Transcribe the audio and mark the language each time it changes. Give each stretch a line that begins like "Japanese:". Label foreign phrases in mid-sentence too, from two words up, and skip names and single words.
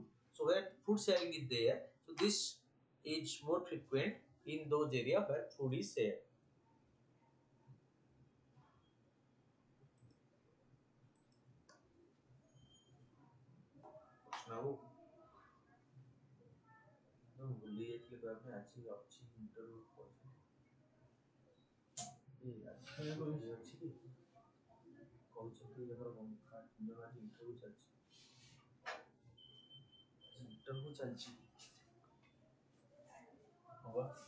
English: So where food sharing is there, so this is more frequent in those areas where food is shared. Now,
Odia: ଭୁଲି ଯାଇଥିଲି କହିବା ପାଇଁ ଆଜି ଅଛି ଇଣ୍ଟରଭ୍ୟୁ ଅଛି କହୁଛନ୍ତି ଆମର ଆଜି ଇଣ୍ଟରଭ୍ୟୁ ଚାଲିଛି ହବା